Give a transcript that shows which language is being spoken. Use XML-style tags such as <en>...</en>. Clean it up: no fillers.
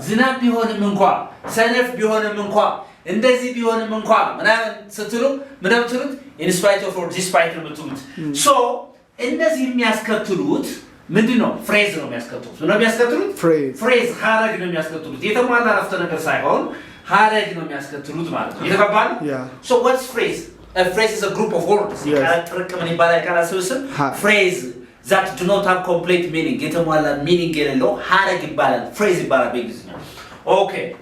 <am>ዝናብ ቢሆንም እንኳ ሰነፍ ቢሆንም እንኳ እንደዚህ ቢሆንም እንኳ ምናምን ስትሉ ምናምን ትሉት in spite of or despite ነው የምትሉት። So እነዚህ የሚያስከትሉት ምንድነው? ፍሬዝ ነው የሚያስከትሉት። ነው የሚያስከትሉት? ፍሬዝ ሐረግ ነው የሚያስከትሉት። የተሟላ አረፍተ ነገር ሳይሆን ሐረግ ነው የሚያስከትሉት ማለት ነው። የተገባን?</am> <en>Yeah. So what's phrase? A phrase is a group of words.</en> <am>ቃላት ጥርቅም ምን ይባላል? ቃላት ስብስብ</am> <en>phrase that do not have complete meaning.</en> <am>የተሟላ meaning የሌለው ሐረግ ይባላል። phrase ይባላል በእንግሊዝኛ። Okay.</am>